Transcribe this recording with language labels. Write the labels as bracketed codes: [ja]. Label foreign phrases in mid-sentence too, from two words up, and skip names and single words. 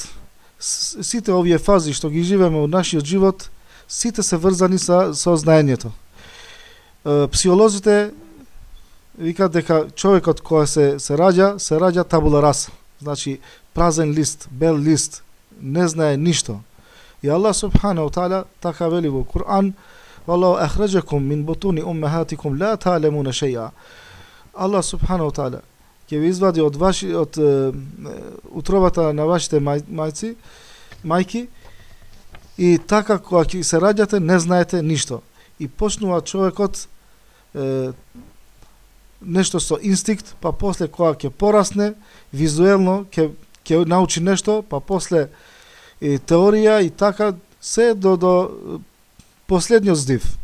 [mk] Сите овие фази што ги живееме во нашиот живот, сите се врзани со знаењето. Психолозите викаат дека човекот кој се раѓа [la] tabula rasa. [mk] Значи празен лист, бел лист, не знае ништо. И Аллах [ar] سبحانه تعالى [mk] така вели во Кур'ан: [ar] "والله أخرجكم من بطون أمهاتكم لا تعلمون شيئا." [mk] Аллах [ar] سبحانه تعالى [mk] ќе ви извади од утробата на вашите мајки и така кога ќе се раѓате не знаете ништо. И почнува човекот нешто со инстинкт, па после кога ќе порасне, визуелно ќе научи нешто, па после теорија и така се до последниот здив.